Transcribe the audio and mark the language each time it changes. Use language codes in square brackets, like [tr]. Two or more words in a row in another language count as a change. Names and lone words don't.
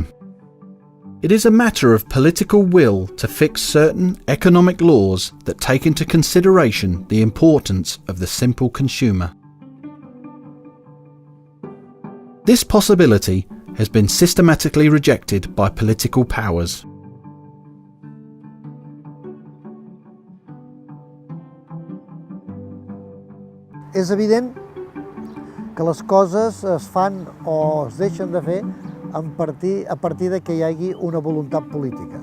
[en] It is a matter of political will to fix certain economic laws that take into consideration the importance of the simple consumer. This possibility has been systematically rejected by political powers. [ca] És evident que les coses es fan o es deixen de fer a partir de que hi hagi una voluntat política.